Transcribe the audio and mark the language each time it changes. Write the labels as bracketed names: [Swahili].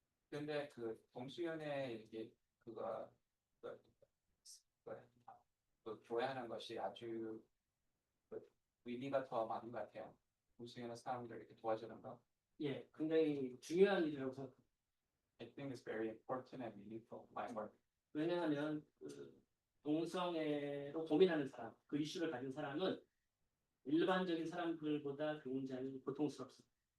[Korean] 근데 그 동수연의 이게 그, 그, 그 교회하는 것이 아주 그 의미가 더 많은 것 같아요. 동수연의 사람들 이렇게 도와주는 거. 예, 굉장히 중요한 일이라고 생각합니다. [English] I think it's very important and meaningful. My work. [Korean] 왜냐하면 그 동성애로 고민하는 사람, 그 이슈를 가진 사람은 일반적인 사람들보다 굉장히 고통스럽습니다.